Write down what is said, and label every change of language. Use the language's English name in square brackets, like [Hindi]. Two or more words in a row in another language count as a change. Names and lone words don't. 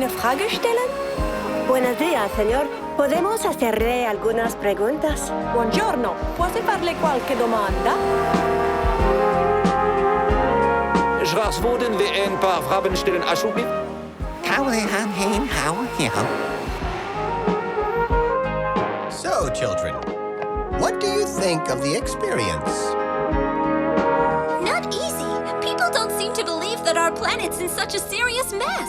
[German] Frage stellen? [Spanish] Buenos días, señor. ¿Podemos hacerle algunas preguntas? [Italian] Buongiorno. Posso farle qualche domanda? [Dutch] Graag worden we een paar vragen stellen, alsjeblieft. [English] So, children, what do you think of the experience? Not easy. People don't seem to believe that our planet's in such a serious mess.